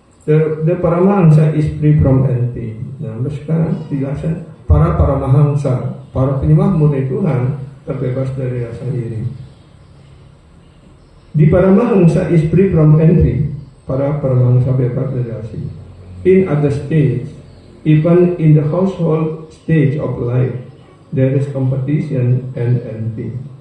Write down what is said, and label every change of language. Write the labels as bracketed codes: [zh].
[en] The Paramahansa is free from envy. [id] Nah, sekarang dijelasan para Paramahansa, para penyembah murni Tuhan terbebas dari rasa iri. [en] Di Paramahansa is free from envy. [id] Para Paramahansa bebas dari rasa iri. [en] In other stage, even in the household stage of life, there is competition and envy.